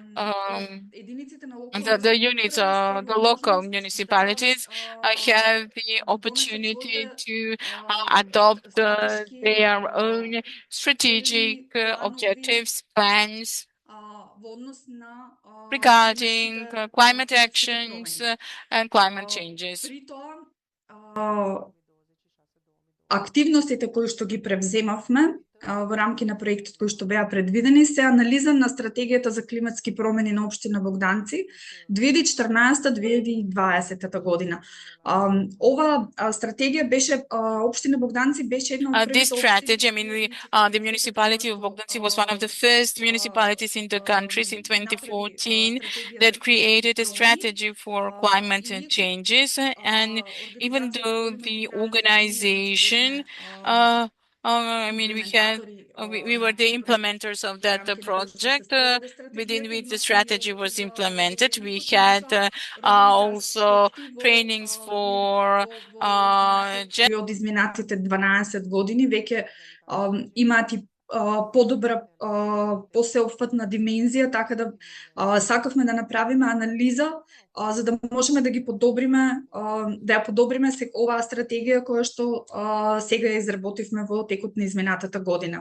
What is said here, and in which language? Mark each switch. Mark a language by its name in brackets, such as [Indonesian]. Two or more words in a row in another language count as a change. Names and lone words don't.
[English] the units, the local municipalities have the opportunity to adopt their own strategic objectives, plans regarding climate actions and climate changes. [Macedonian] Активностите кои што ги превземавме во рамки на проектот кои што беа предвидени се анализа на стратегијата за климатски промени на општина Богданци 2014-2020 година. Ова стратегија беше општина Богданци беше една од [English] This strategy, I mean, the municipality of Bogdanci was one of the first municipalities in the countries in 2014 that created a strategy for climate changes. And even though the organization, I mean, we were the implementers of that project within which the strategy was implemented. We had also trainings for [Macedonian] од изминатите 12 години веќе имаат и подобра посеопфатна димензија, така да сакавме да направиме анализа за да можеме да ги подобриме, да ја подобриме оваа стратегија која што сега ја изработивме во текот на изминатата година.